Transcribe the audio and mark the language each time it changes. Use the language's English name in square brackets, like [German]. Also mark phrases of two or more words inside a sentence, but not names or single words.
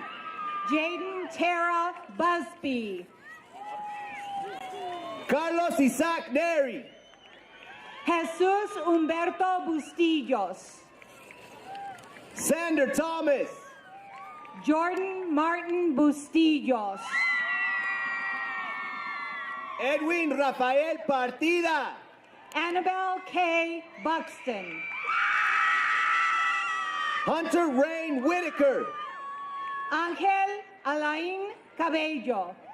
[English] Jaden Tara Busby. Carlos Isaac Neri. Jesus Humberto Bustillos. Sander Thomas. Jordan Martin Bustillos. Edwin Rafael Partida. Annabelle K. Buxton. Hunter Rain Whitaker. Ángel Alain Cabello.